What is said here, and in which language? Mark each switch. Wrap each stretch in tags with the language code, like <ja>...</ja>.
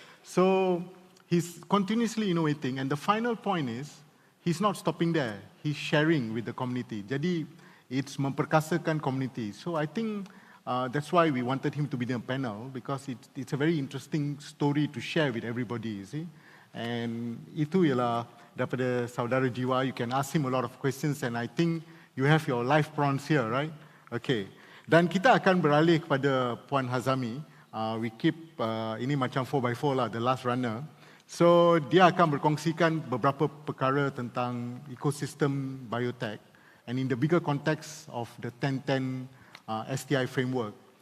<en>So he's continuously innovating, and the final point is he's not stopping there. He's sharing with the community. Jadi it's memperkasakan community. So I think that's why we wanted him to be in the panel, because it's a very interesting story to share with everybody, you see.</en> <ms>And itu ialah daripada saudara Jiwa.</ms> <en>You can ask him a lot of questions, and I think you have your live prawns here, right?</en> <ms>Okay. Dan kita akan beralih kepada Puan Hazami.</ms> <en>We keep</en> <ms>ini macam 4x4 lah,</ms> <en>the last runner. So</en> <ms>dia akan berkongsikan beberapa perkara tentang ekosistem biotech,</ms> <en>and in the bigger context of the 10-10 STI framework.</en>